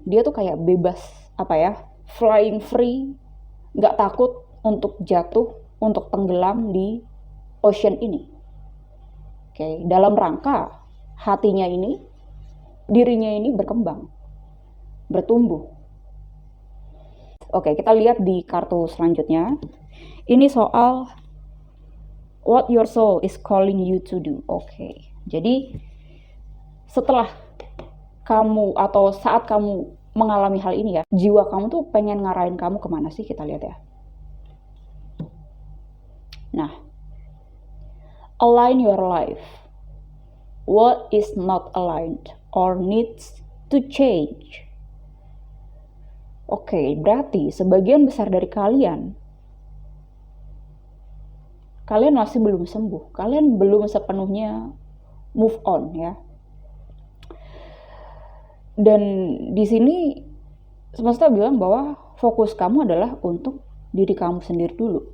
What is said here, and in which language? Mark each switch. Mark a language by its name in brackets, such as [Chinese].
[Indonesian] Dia tuh kayak bebas, apa ya, [English] flying free, [Indonesian] nggak takut untuk jatuh, untuk tenggelam di ocean ini. Oke, dalam rangka hatinya ini, dirinya ini berkembang, bertumbuh. Oke, kita lihat di kartu selanjutnya. Ini soal [English] what your soul is calling you to do. [Indonesian] Oke, jadi setelah kamu atau saat kamu mengalami hal ini ya, jiwa kamu tuh pengen ngarahin kamu kemana sih, kita lihat ya. [English] Nah, align your life. What is not aligned or needs to change? [Indonesian] Oke, berarti sebagian besar dari kalian masih belum sembuh, kalian belum sepenuhnya move on ya. Dan di sini semesta bilang bahwa fokus kamu adalah untuk diri kamu sendiri dulu.